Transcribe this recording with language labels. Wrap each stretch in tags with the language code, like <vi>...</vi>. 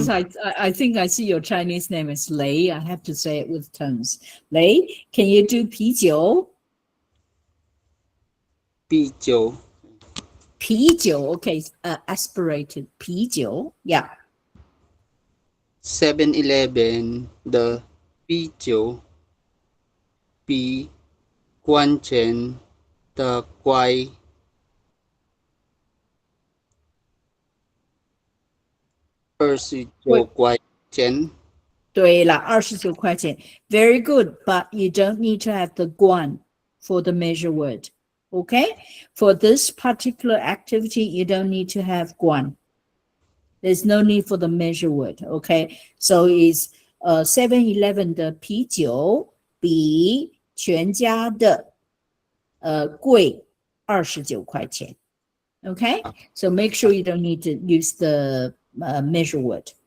<en>Because I think I see your Chinese name is Lei. I have to say it with tones. Lei, can you do 啤酒?</en> <zh>啤酒.</zh> <en>啤酒 okay, aspirated 啤酒 yeah.</en> <zh>7-Eleven, the 啤酒比关钱的贵29块钱。对了，29块钱</zh> <en>very good, but you don't need to have the guan for the measure word. Okay, for this particular activity, you don't need to have guan. There's no need for the measure word. Okay, so it's</en> <zh>7-Eleven 的啤酒比全家的贵29块钱。</zh> <en>Okay, so make sure you don't need to use the measure word.</en>